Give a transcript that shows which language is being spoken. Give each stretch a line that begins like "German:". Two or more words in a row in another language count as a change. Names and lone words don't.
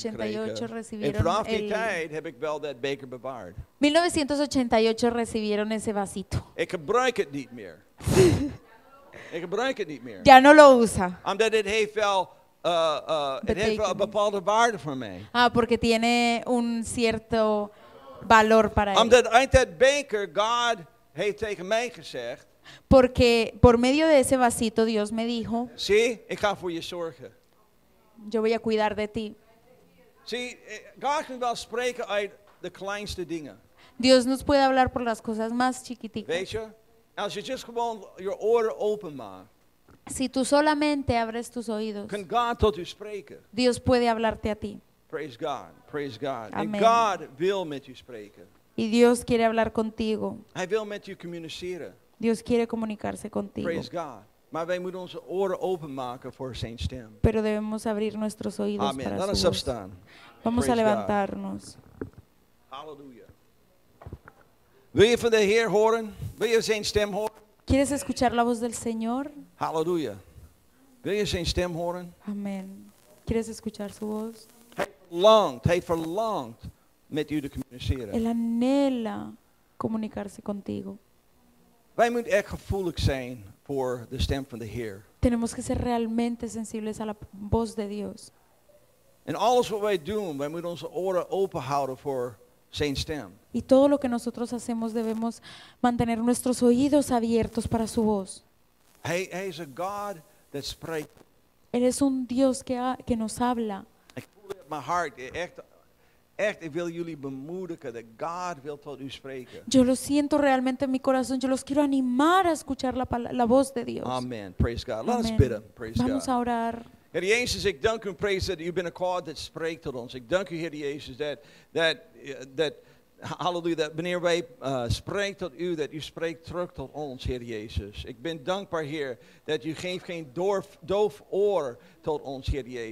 Spanish: El 88
Dutch: gekregen. En
Spanish: recibieron
Dutch: vanaf die
Spanish: el-
Dutch: tijd heb ik wel dat beker bewaard.
Spanish: 1988 recibieron ese vasito.
Dutch: Ik gebruik het niet meer. Ik gebruik het niet meer.
Spanish: Ya no lo usa.
Dutch: Omdat het heeft wel een bepaalde waarde voor mij.
Spanish: Porque tiene un cierto valor para él.
Dutch: Omdat uit dat beker God heeft tegen mij gezegd,
Spanish: Porque por medio de ese vasito Dios me dijo,
Dutch: zie, ik ga voor je zorgen.
Spanish: yo voy a cuidar de ti.
Dutch: Zie, God kan wel spreken uit de kleinste dingen.
Spanish: Dios nos puede hablar por las cosas más chiquiticas.
Dutch: Weet je? Als je just gewoon je oren openmaakt,
Spanish: Si tú solamente abres tus oídos,
Dutch: kan God tot u spreken.
Spanish: Dios puede hablarte a ti.
English: Praise God, praise God.
Dutch: En
Spanish: Amen.
Dutch: God wil met u spreken.
Spanish: Y Dios quiere hablar contigo.
Dutch: Hij wil met u communiceren.
Spanish: Dios quiere comunicarse contigo.
English: Praise God.
Dutch: Maar wij moeten onze oren openmaken voor zijn stem.
Spanish: Pero debemos abrir nuestros oídos Amen. para
Dutch: Laat
Spanish: su
Dutch: ons
Spanish: voz.
Dutch: opstaan.
Spanish: Vamos a
English: Praise God.
Spanish: levantarnos.
Dutch: Halleluja. Wil je van de Heer horen? Wil je zijn stem horen?
Spanish: ¿Quieres escuchar la voz del Señor?
Dutch: Halleluja. Wil je zijn stem horen?
Spanish: Amén. ¿Quieres escuchar su voz?
Dutch: Hij verlangt met u te communiceren.
Spanish: Él anhela comunicarse contigo.
Dutch: Wij moeten echt gevoelig zijn voor de stem van de Heer.
Spanish: Tenemos que ser realmente sensibles a la voz de Dios.
Dutch: En alles wat wij doen, wij moeten onze oren open houden voor zijn stem.
Spanish: Y todo lo que nosotros hacemos debemos mantener nuestros oídos abiertos para su voz.
Dutch: Hij is een God dat spreekt.
Spanish: Él es un Dios que nos habla.
Dutch: Ik voel het in mijn hart. Echt, ik wil jullie bemoedigen dat God wil tot u spreken.
Spanish: Yo lo siento realmente en mi corazón. Yo los quiero animar a escuchar la voz de Dios.
English: Amen. Praise God. Let us
Spanish: Amén.
Dutch: bidden. Praise
Spanish: Vamos
Dutch: God.
Spanish: a orar.
Dutch: Heer Jezus, ik dank u en prijs dat u bent een God dat spreekt tot ons. Ik dank u, Heer Jezus, halleluja, dat wanneer wij spreken tot u, dat u spreekt terug tot ons, Heer Jezus. Ik ben dankbaar, Heer, dat u geeft geen doof oor tot ons, Heer Jezus.